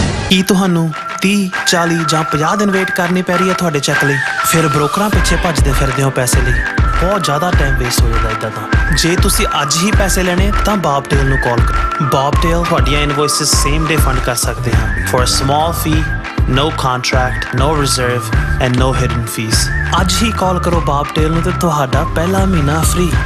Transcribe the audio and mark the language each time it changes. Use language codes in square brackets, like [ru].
[pa] ਕੀ ਤੁਹਾਨੂੰ 30, 40 ਜਾਂ 50 ਦਿਨ ਵੇਟ ਕਰਨੀ ਪੈ ਰਹੀ ਹੈ ਤੁਹਾਡੇ ਚੈੱਕ ਲਈ? ਫਿਰ ਬ੍ਰੋਕਰਾਂ ਪਿੱਛੇ ਭੱਜਦੇ ਫਿਰਦੇ ਹੋ ਪੈਸੇ ਲਈ, ਬਹੁਤ ਜ਼ਿਆਦਾ ਟਾਈਮ ਵੇਸਟ ਹੋ ਜਾਂਦਾ ਇੱਦਾਂ ਤਾਂ। ਜੇ ਤੁਸੀਂ ਅੱਜ ਹੀ ਪੈਸੇ ਲੈਣੇ ਤਾਂ ਬੌਬਟੇਲ ਨੂੰ ਕਾਲ ਕਰੋ। ਬੌਬਟੇਲ ਤੁਹਾਡੀਆਂ ਇਨਵੋਇਸਿਸ ਸੇਮ ਡੇ ਫੰਡ ਕਰ ਸਕਦੇ ਹਨ [en] For a small fee no contract, no reserve and no hidden fees. [pa] ਅੱਜ ਹੀ ਕਾਲ ਕਰੋ ਬਾਬਟੇਲ ਨੂੰ ਤੇ ਤੁਹਾਡਾ ਪਹਿਲਾ ਮਹੀਨਾ ਫ੍ਰੀ।